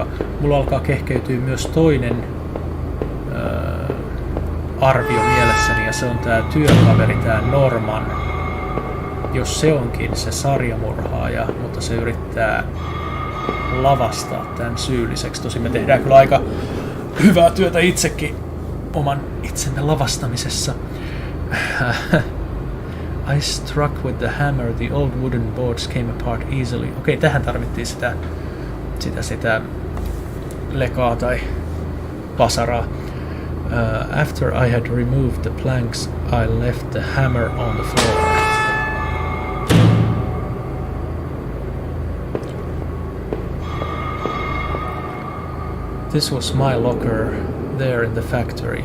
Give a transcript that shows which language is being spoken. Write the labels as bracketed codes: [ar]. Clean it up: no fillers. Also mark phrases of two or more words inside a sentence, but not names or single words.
[fi] Mulla alkaa kehkeytyä myös toinen arvio mielessäni ja se on tää työkaveri, tää Norman. Jos se onkin se sarjamurhaaja, mutta se yrittää lavastaa tämän syylliseksi. Tosin me tehdään kyllä aika hyvää työtä itsekin oman itsemme lavastamisessa. [en] I struck with the hammer, the old wooden boards came apart easily. [fi] Okei, tähän tarvittiin sitä lekaa tai pasaraa. [en] After I had removed the planks, I left the hammer on the floor. This was my locker there in the factory.